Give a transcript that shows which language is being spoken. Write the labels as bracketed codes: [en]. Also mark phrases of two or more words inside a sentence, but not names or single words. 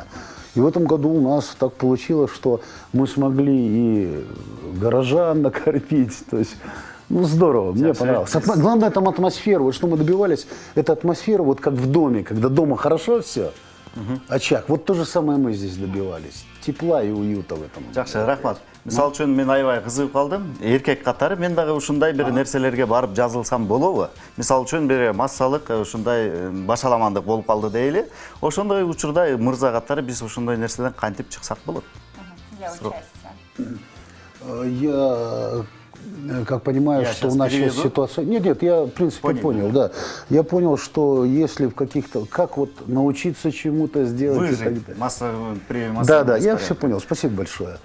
[ru] И в этом году у нас так получилось, что мы смогли и горожан накормить, то есть… Ну, здорово, мне понравилось. Главное, там атмосфера. Вот что мы добивались, это атмосфера, вот как в доме, когда дома хорошо все, очаг. Вот то же самое мы здесь добивались. Тепла и уюта в этом. [ky] Жакшы, рахмат. Мисал үчүн мен аябай кызыгып калдым. Эркек катары мен дагы ушундай бир нерселерге барып жазылсам болобу? Мисал үчүн бир массалык ушундай башаламандык болуп калды дейли. Ошондой учурда мырза катары биз ушундай нерседен кантип чыксак болот? [ru] Для участия. Я как понимаю, что у нас сейчас ситуация… Нет, я в принципе понял, да. Я понял, что если в каких-то… Как вот научиться чему-то сделать… Выжить. Да, я все понял. Спасибо большое.